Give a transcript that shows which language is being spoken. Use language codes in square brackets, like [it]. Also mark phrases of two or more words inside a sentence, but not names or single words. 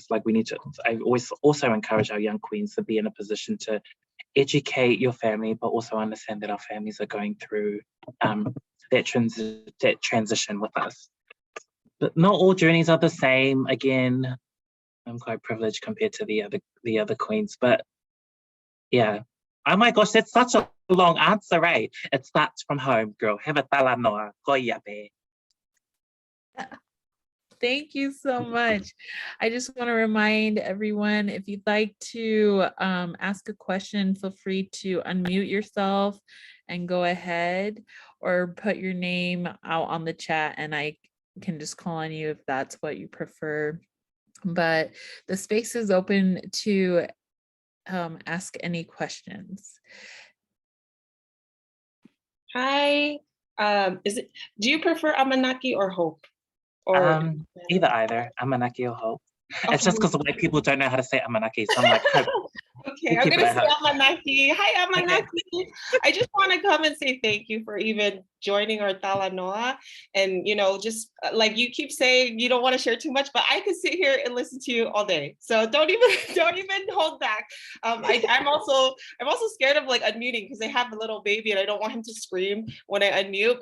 [en] Like, we need to, I always also encourage our young queens to be in a position to educate your family, but also understand that our families are going through that transition with us. But not all journeys are the same. Again, I'm quite privileged compared to the other queens, but yeah. Oh my gosh, that's such a long answer, right? It starts from home, girl. Have a talanoa. [to] Koia be. [en] Thank you so much. I just want to remind everyone, if you'd like to ask a question, feel free to unmute yourself and go ahead, or put your name out on the chat and I can just call on you if that's what you prefer. But the space is open to ask any questions. Hi, do you prefer Amanaki or Hope? Or Either. Amanaki or Hope. Okay. It's just because the white people don't know how to say Amanaki, so I'm like, Hope. Okay, I'm gonna say Amanaki. Hi, Amanaki. Okay. I just want to come and say thank you for even joining our talanoa. And just like you keep saying, you don't want to share too much, but I could sit here and listen to you all day. So don't even hold back. I'm also scared of like unmuting because I have a little baby and I don't want him to scream when I unmute.